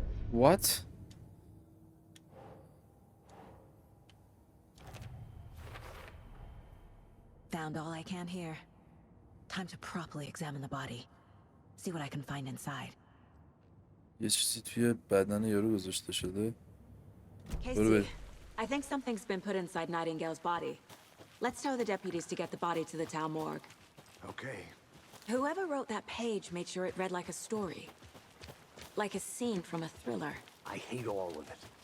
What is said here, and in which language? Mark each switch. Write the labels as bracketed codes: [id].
[en] What? Found all I can here. Time to properly examine the body. See what I can find inside. [fa] یه چیزی توی بدن یارو گذاشته شده. [en] Casey, I think something's been put inside Nightingale's body. Let's tell the deputies to get the body to the town morgue. Okay. Whoever wrote that page made sure it read like a story. Like a scene from a thriller. I hate all of it.